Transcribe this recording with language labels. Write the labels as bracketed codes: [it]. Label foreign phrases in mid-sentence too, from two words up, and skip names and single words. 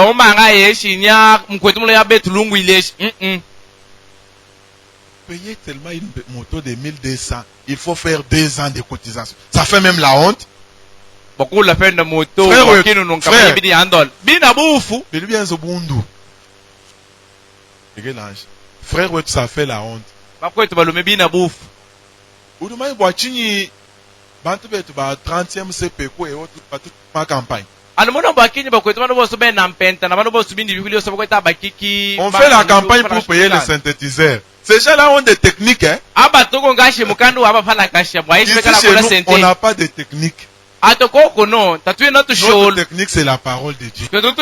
[fr] Payer tellement une moto de 1200, il faut faire 2 ans de cotisation. Ça fait même la honte. Frère, ça fait la honte. Oudoumaï Boachini, [lua] Bantu betu ba [fr] 30e CPQ et autres, ma campagne. On fait la campagne pour payer les synthétiseurs. Ces gens-là ont des techniques, hein? Ici, chez nous, on n'a pas de technique. Notre technique, c'est la parole de Dieu.